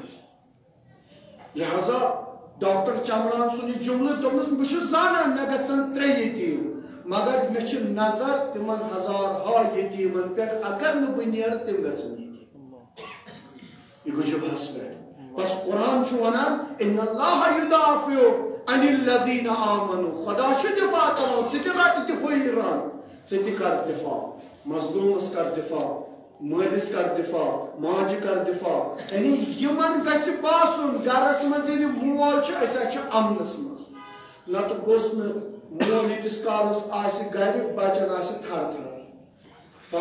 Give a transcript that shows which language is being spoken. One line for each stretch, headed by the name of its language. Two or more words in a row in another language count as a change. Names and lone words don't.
Kashmiri: لہذا ڈاکٹر چمران سُنٛد یہِ جملہٕ دوٚپنس بہٕ چھُس زانان مےٚ گژھن 3 یتیٖم مگر مےٚ چھِ نظر تِمن ہزارہا یتیٖمن پٮ۪ٹھ اگر نہٕ بہٕ نیرٕ تِم گژھن یتیٖم یہِ گوٚو جبہس پٮ۪ٹھ بس قرآن چھُ ونان
Arabic: ان اللہ یدافع عن الذین آمنوا
Kashmiri: خدا چھُ دفاع کران ژٕ تہِ رٹ دفاعی رنگ ژٕ تہِ کر دفاع مظلوٗمس کر دفاع مٲلِس کر دفاع ماجہِ کر دفاع یعنی یِمن گژھِ باسُن گرس منٛز ییٚلہِ مول چھُ أسۍ حظ چھِ امنس منٛز نتہٕ گوٚژھ نہٕ مول ییٖتِس کالس آسہِ گرِ بچن آسہِ تھر تھر تاے